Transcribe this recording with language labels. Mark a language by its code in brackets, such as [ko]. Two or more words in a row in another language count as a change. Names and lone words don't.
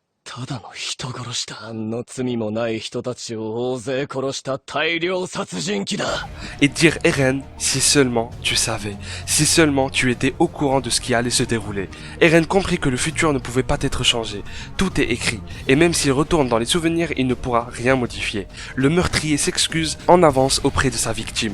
[ja] ただの人殺しだ。何の罪もない人たちを大勢殺した大量殺人鬼だ。 [fr] Et dire Eren, si seulement tu savais, si seulement tu étais au courant de ce qui allait se dérouler. Eren comprit que le futur ne pouvait pas être changé. Tout est écrit, et même s'il retourne dans les souvenirs, il ne pourra rien modifier. Le meurtrier s'excuse en avance auprès de sa victime.